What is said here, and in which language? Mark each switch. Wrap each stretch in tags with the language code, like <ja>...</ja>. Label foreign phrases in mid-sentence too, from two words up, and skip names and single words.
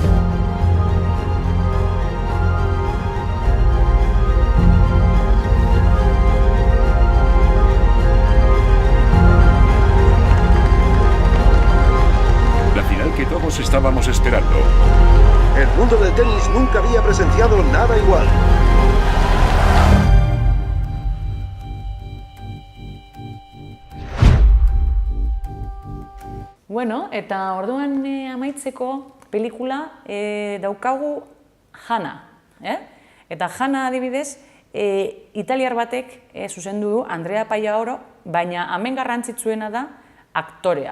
<es>La final que todos estábamos esperando. El mundo del tenis nunca había presenciado nada igual.</es> <eu>Bueno, eta orduan amaitzeko pelikula daukagu Hana. Eta Hana adibidez, italiar batek zuzendu du Andrea Pallaoro, baina hemen garrantzitsuena da aktorea.</eu>